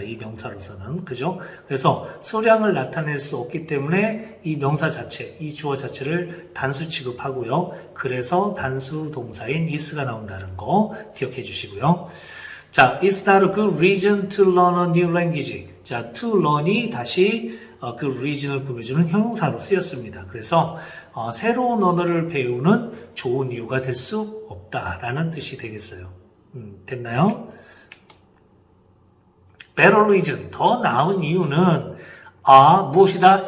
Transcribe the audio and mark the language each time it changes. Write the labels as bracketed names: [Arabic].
[Korean] 이 명사로서는. 그죠? 그래서 수량을 나타낼 수 없기 때문에 이 명사 자체, 이 주어 자체를 단수 취급하고요. 그래서 단수 동사인 is가 나온다는 거 기억해 주시고요. [English] 자, it's not a good reason to learn a new language. [Korean] 자, to learn이 다시 그 reason을 꾸며주는 형용사로 쓰였습니다. 그래서 새로운 언어를 배우는 좋은 이유가 될 수 없다라는 뜻이 되겠어요. 됐나요? [English] better reason, [Korean] 더 나은 이유는 무엇이다?